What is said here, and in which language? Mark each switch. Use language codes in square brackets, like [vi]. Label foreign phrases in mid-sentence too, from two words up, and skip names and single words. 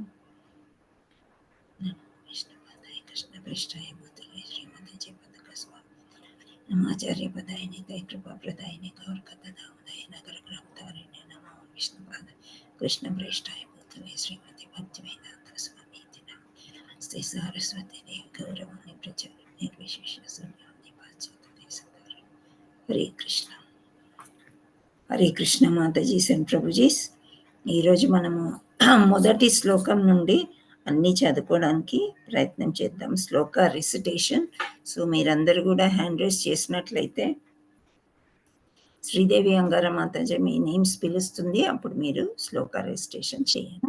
[sa] विष्णुपदाय कृष्णपृष्ठाय भूतले श्रीमते जयपताकास्वामिने नमाचार्यपदाय निताय कृपाप्रदायिने गौरकथादामोदाय नगरग्रामतारिणे नमो विष्णुपदाय कृष्णपृष्ठाय भूतले श्रीमते भक्तिवेदांत स्वामीति नामिने नमस्ते सारस्वती देवी गौरवाणी प्रचारिणे निर्विशेष शून्यवादी पाश्चात्य देशतारिणे। [te] हरे कृष्ण హరే కృష్ణ మాతాజీ అండ్ ప్రభుజీస్. ఈరోజు మనము మొదటి శ్లోకం నుండి అన్నీ చదువుకోవడానికి ప్రయత్నం చేద్దాం. శ్లోక రిసిటేషన్. సో మీరందరూ కూడా [en] hand raise [te] చేసినట్లయితే శ్రీదేవి అంగార మాతాజీ మీ నేమ్స్ పిలుస్తుంది, అప్పుడు మీరు శ్లోక రిసిటేషన్ చేయండి.